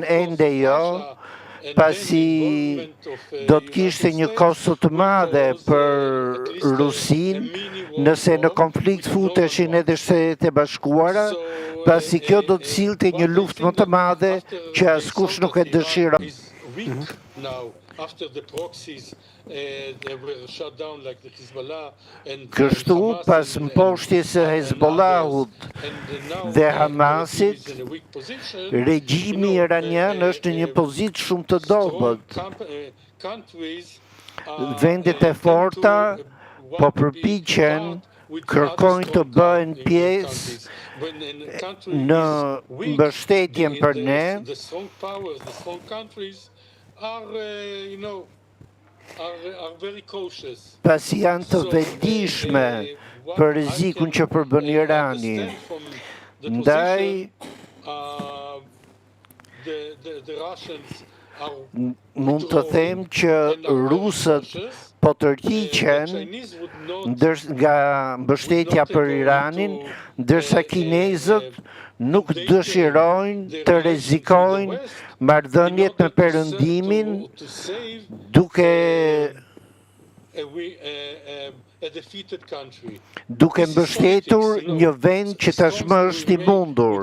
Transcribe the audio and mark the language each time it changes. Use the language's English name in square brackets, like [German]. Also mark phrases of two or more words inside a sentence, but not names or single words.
[Albanian] ende jo, pasi do të kishte një kosto të madhe për Rusinë nëse në konflikt futeshin edhe Shtetet e Bashkuara, pasi kjo do të sillte një luftë më të madhe që askush nuk e dëshiron. [English] now after the proxies they were shut down like the Hezbollah and [Albanian] Kështu, Hamas pas and mposhtjes së Hezbollahut now dhe the Hamasit, [English] is in a weak position. [Albanian] regjimi iranian është në një pozitë shumë të dobët. [English] Countries [Albanian] Vendet e forta po përpiqen, kërkojnë të bëhen pjesë në mbështetjen për ne. [English] The strong powers, the strong countries are very cautious. [Albanian] Pasi janë të vetëdijshme për rrezikun që përbën Irani. Ndaj, [English] the Russians [Albanian] mund të them që rusët po tërhiqen nga mbështetja për Iranin, ndërsa kinezët nuk dëshirojnë të rrezikojnë marrëdhëniet me Perëndimin duke mbështetur një vend që tashmë është i mundur.